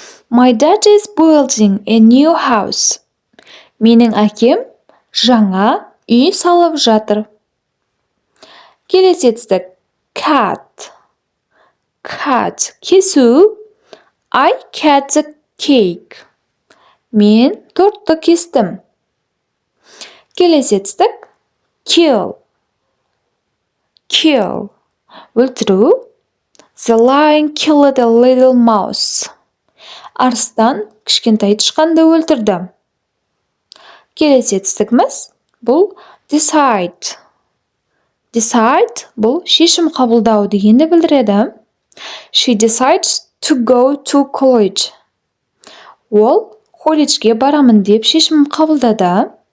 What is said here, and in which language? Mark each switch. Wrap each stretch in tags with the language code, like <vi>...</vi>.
<en>My dad is building a new house.</en> <kk>Менің әкем жаңа үй салып жатыр. Келесі етістік. Cut. Кесу.</kk> <en>I cut the cake.</en> <kk>Мен тортты кестім. Келесі етістік. Kill. Өлтіру.</kk> <en>The lion killed a little mouse.</en> <kk>Арыстан кішкентай тышқанды өлтірді. Келесі етістігіміз. Бұл decide. Бұл шешім қабылдау дегенді білдіреді.</kk> <en>She decides to go to college.</en> <kk>Ол колледжге барамын деп шешім қабылдады.</kk>